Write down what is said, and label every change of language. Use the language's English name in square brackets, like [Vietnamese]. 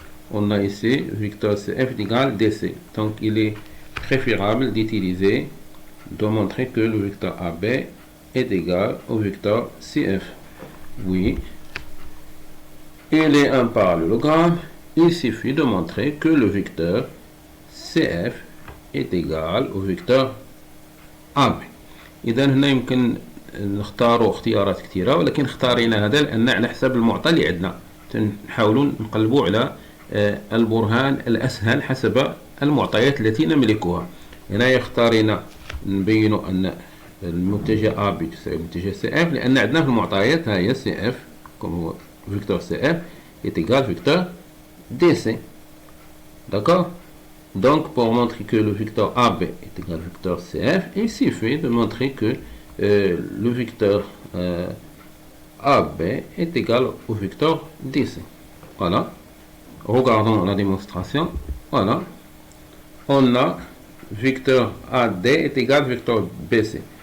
[French] On a ici vecteur CF est égal DC. Donc, il est préférable d'utiliser, de montrer que le vecteur AB est égal au vecteur CF. Oui. Il est un parallélogramme. Il suffit de montrer que le vecteur CF est égal au vecteur AB. [Arabic] إذا هنا يمكن نختاروا اختيارات كثيرة، ولكن اختارينا هذا لأن على حسب المعطى اللي عندنا نحاولوا نقلبوا على البرهان الأسهل حسب المعطيات التي نملكها. هنا اختارينا نبينوا أن المتجه AB تساوي متجه CF لأن عندنا في المعطيات هي CF [French] comme vecteur CF est égal vecteur DC. D'accord? Donc, pour montrer que le vecteur AB est égal au vecteur CF, il suffit de montrer que le vecteur AB est égal au vecteur DC. Voilà. Regardons la démonstration. Voilà. On a vecteur AD est égal au vecteur BC.